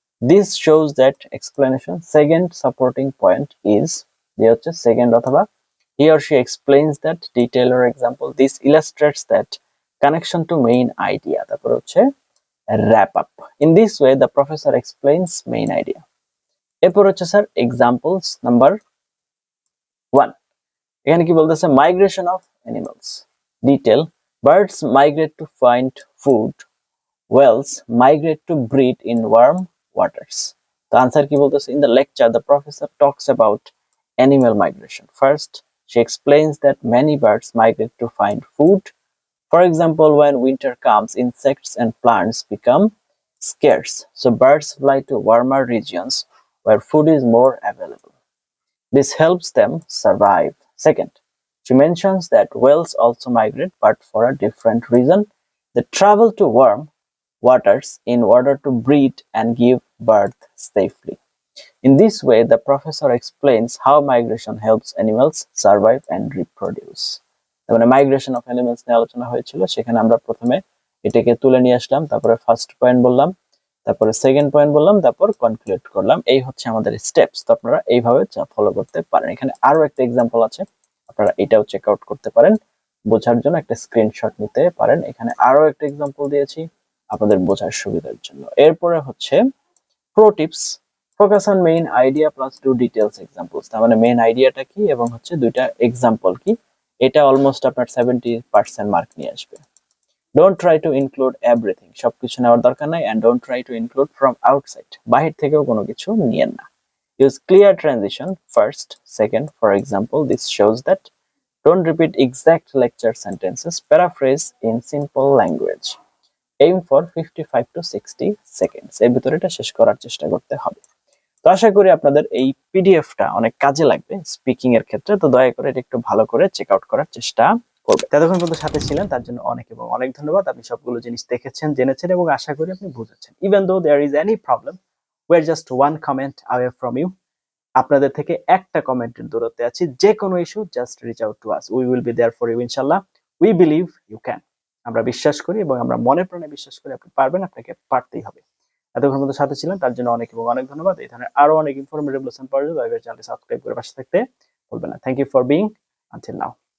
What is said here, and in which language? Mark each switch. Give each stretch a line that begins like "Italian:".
English: This shows that explanation. Second supporting point is
Bangla: যে হচ্ছে second অথবা
English: he or she explains that detail or example. This illustrates that connection to main idea.
Bangla: তারপর হচ্ছে
English: wrap up. In this way the professor explains main idea.
Bangla: এরপর হচ্ছে sir examples number 1। এখানে কি বলতেছে, migration of animals.
English: Detail, birds migrate to find food, whales migrate to breed in warm waters. The answer
Bangla: কি বলতেছে,
English: in the lecture the professor talks about animal migration. First, she explains that many birds migrate to find food. For example, when winter comes, insects and plants become scarce, so birds fly to warmer regions where food is more available. This helps them survive. Second, she mentions that whales also migrate, but for a different reason. They travel to warm waters in order to breed and give birth safely. In this way, the professor explains how migration helps animals survive and reproduce.
Bangla: মানে migration of animals নিয়ে আলোচনা হয়েছিল, সেখানে আমরা প্রথমে এটাকে তুলে নিয়ে আসলাম, তারপরে ফার্স্ট পয়েন্ট বললাম, তারপরে সেকেন্ড পয়েন্ট বললাম, তারপর কনক্লুড করলাম। এই হচ্ছে আমাদের স্টেপস। তো আপনারা এইভাবে ফলো করতে পারেন। এখানে আরো একটা এক্সাম্পল আছে, আপনারা এটাও চেক আউট করতে পারেন, বোঝার জন্য একটা স্ক্রিনশট নিতে পারেন। এখানে আরো একটা এক্সাম্পল দিয়েছি আপনাদের বোঝার সুবিধার জন্য।
English: এরপরে হচ্ছে pro tips, focus on main idea plus two details examples.
Bangla: তার মানে মেইন আইডিয়াটা কি এবং হচ্ছে দুইটা এক্সাম্পল কি, এটা অলমোস্ট আপনার 70% মার্ক নিয়ে আসবে।
English: don't try to include everything,
Bangla: সবকিছু নেওয়ার দরকার নাই।
English: and don't try to include from outside,
Bangla: বাহির থেকেও কোনো কিছু নিয়েন না।
English: Use clear transition first, second, for example this shows that. Don't repeat exact lecture sentences. Paraphrase in simple language. Aim for 55 to 60 seconds.
Bangla: এর ভিতরে এটা শেষ করার চেষ্টা করতে হবে। তো আশা করি আপনাদের এই পিডিএফটা অনেক কাজে লাগবে স্পিকিং এর ক্ষেত্রে। তো দয়া করে এটা একটু ভালো করে চেক আউট করার চেষ্টা করবেন। ততক্ষণ পর্যন্ত সাথে ছিলেন তার জন্য অনেক এবং অনেক ধন্যবাদ। আপনি সবগুলো জিনিস দেখেছেন, জেনেছেন এবং আশা করি আপনি বুঝেছেন।
English: Even though there is any problem, we are just one comment away from you.
Bangla: আপনাদের থেকে একটা কমেন্টের দূরত্বে আছি।
English: যে কোনো issue just reach out to us, we will be there for you ইনশাআল্লাহ। We believe you can.
Bangla: আমরা বিশ্বাস করি এবং আমরা মনে প্রাণে বিশ্বাস করি আপনি পারবেন, আপনাকে পারতেই হবে। এতক্ষণ পর্যন্ত সাথে ছিলেন তার জন্য অনেক এবং অনেক ধন্যবাদ। এই ধরনের আরো অনেক ইনফরমেটিভ লেসন পাওয়ার জন্য দয়া করে চ্যানেলটি সাবস্ক্রাইব করে পাশে থাকতে ভুলবেন না।
English: Thank you for being until now.